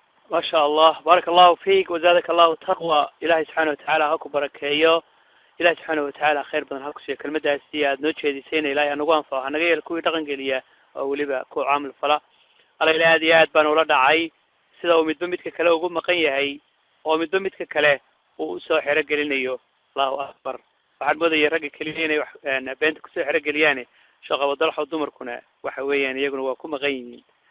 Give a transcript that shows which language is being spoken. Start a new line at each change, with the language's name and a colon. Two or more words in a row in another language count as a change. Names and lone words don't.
Arabic: ما شاء الله. بارك الله فيك وزادك الله تقوى. إلهي سبحانه وتعالى
Somali: ha ku barakeeyo.
Arabic: إلهي سبحانه وتعالى
Somali: khayr badan ha ku siiyo. Kelmaddaasi aad noo jeedisayna Ilaahay ha nagu anfaco, ha naga yeelo kuwii dhaqan geliya oo weliba ku caamil fala. Alla Ilaahay aad iyo aad baan ula dhacay. Sida uu midba midka kale ugu maqan yahay, oo midba midka kale uu u soo xero gelinayo.
Arabic: الله أكبر.
Somali: Waxaan moodayay ragga keliya inay wax, een, beenta ku soo xero geliyaane. Sheekh Abu Dalxa dumarkuna waxa weeyaan iyaguna waa ku maqan yihiin.